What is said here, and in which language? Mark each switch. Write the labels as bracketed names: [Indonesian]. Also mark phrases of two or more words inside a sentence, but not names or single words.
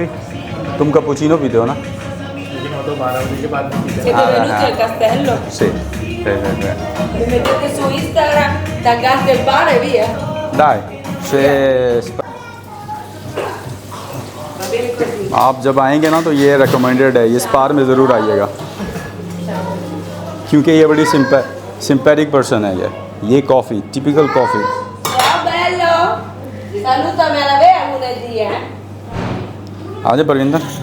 [Urdu] تم کپوچینو پیتے ہو نا؟ لیکن وہ تو 12 بجے کے بعد بھی پیتے [Italian] Siete venuti al castello? sì. Mi mettete su Instagram, taggate il bar e via. dai se Va bene così. [Urdu] آپ جب آئیں گے نا تو یہ ریکمینڈیڈ ہے, یہ اسپار میں ضرور آئیے گا کیونکہ یہ بڑی سمپیرک پرسن ہے. یہ کافی ٹپیکل کافی. [Italian] Ciao bello! Salutami alla vera lunedì, [Urdu] آ جائے پرویندر.